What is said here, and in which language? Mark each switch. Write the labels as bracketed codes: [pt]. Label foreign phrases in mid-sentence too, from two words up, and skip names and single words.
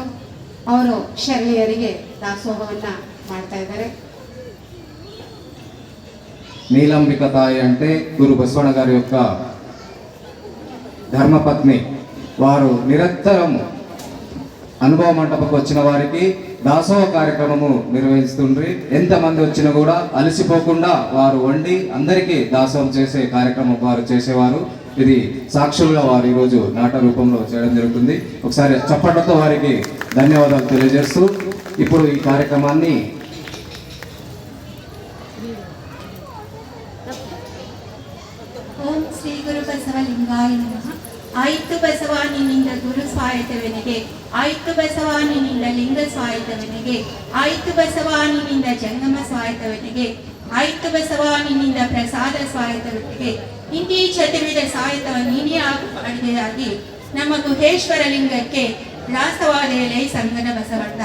[kn] ಅವರು ಶರಣೆಯರಿಗೆ ದಾಸೋಹವನ್ನು ಮಾಡ್ತಾ ಇದ್ದಾರೆ. [te] నీలాంబిక తాయి అంటే గురు బసవಣ್ణ గారి యొక్క ధర్మపత్ని వారు నిరంతరం అనుభవ మంటపకు వచ్చిన వారికి దాసోహ కార్యక్రమము నిర్వహిస్తుండ్రి. ఎంతమంది వచ్చినా కూడా అలసిపోకుండా వారు వండి అందరికీ దాసోహం చేసే కార్యక్రమం వారు చేసేవారు. ఇది సాక్షులుగా వారు ఈరోజు నాట రూపంలో చేయడం జరుగుతుంది. ఒకసారి చప్పట్లతో వారికి ధన్యవాదాలు తెలియజేస్తూ ఇప్పుడు ఈ కార్యక్రమాన్ని [kn] ಓಂ ಶ್ರೀ ಗುರು ಬಸವಲಿಂಗಾಯ ನಮಃ. ಆಯ್ತು ಬಸವಾನಿನಿಂದ ಗುರು ಸ್ವಾಯತವನಿಗೆ, ಆಯ್ತು ಬಸವಾನಿನಿಂದ ಲಿಂಗ ಸ್ವಾಯತವನಿಗೆ, ಆಯ್ತು ಬಸವಾನಿನಿಂದ ಜಂಗಮ ಸ್ವಾಯತವನಿಗೆ, ಆಯ್ತು ಬಸವಾನಿನಿಂದ ಪ್ರಸಾದ ಸ್ವಾಯತವನಿಗೆ, ಇಂತಿ ಚತುರ್ವಿಧ ಸಾಯತವ ನೀನೇ ಅಡುಗೆಯಾಗಿ ನಮ್ಮ ಗುಹೇಶ್ವರ ಲಿಂಗಕ್ಕೆ ದಾಸವಾದ ಎಲೆ ಸಂಗನ ಬಸವಣ್ಣ.